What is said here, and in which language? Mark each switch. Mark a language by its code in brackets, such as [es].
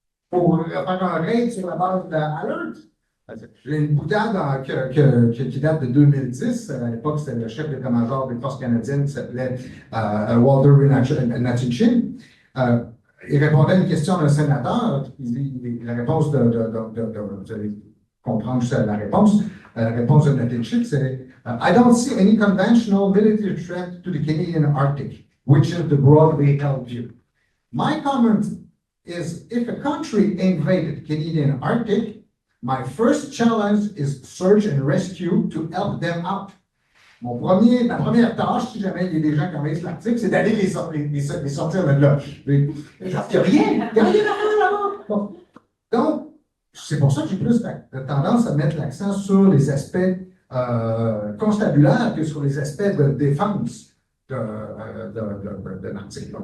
[fr] Pour faire un raid sur la base d'Alert? J'ai une boutade qui date de 2010. À l'époque, c'était le chef d'état-major des forces canadiennes qui s'appelait Walter Nachitchin. Il répondait à une question d'un sénateur. La réponse vous allez comprendre la réponse. La réponse de Nachitchin, c'est [en] I don't see any conventional military threat to the Canadian Arctic, which is the broadly held view. My comment is if a country invaded Canadian Arctic, my first challenge is search and rescue to help them out. [fr] Ma première tâche, si jamais il y a des gens qui envahissent l'Arctique, c'est d'aller les sortir de là. Il n'y a rien là-bas. Bon. Donc, c'est pour ça que j'ai plus tendance à mettre l'accent sur les aspects constabulaires que sur les aspects de défense de l'Arctique.